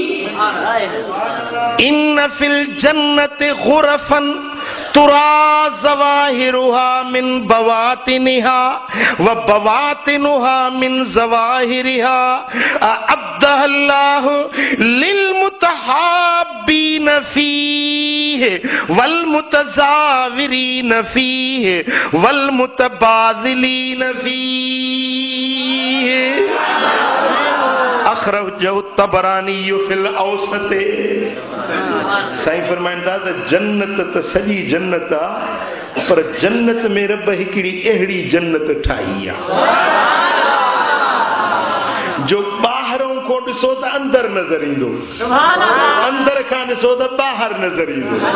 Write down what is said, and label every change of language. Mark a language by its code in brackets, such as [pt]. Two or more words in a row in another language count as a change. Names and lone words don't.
[ar] إن في الجنة غرفا ترى ظواهرها من بواطنها وبواطنها من ظواهرها أعدها الله للمتحابين فيه والمتزاورين فيه والمتباذلين فيه. أخرجه الطبراني في الأوسط. [sd] साईं फरमाइंदा त जन्नत त सॼी जन्नत आ, पर जन्नत में रब हिकिड़ी अहिड़ी जन्नत ठाही आ जो ॿाहिरों को ॾिसो त अंदर नज़र ईंदो, अंदर खां ॾिसो त ॿाहिरि नज़र ईंदो।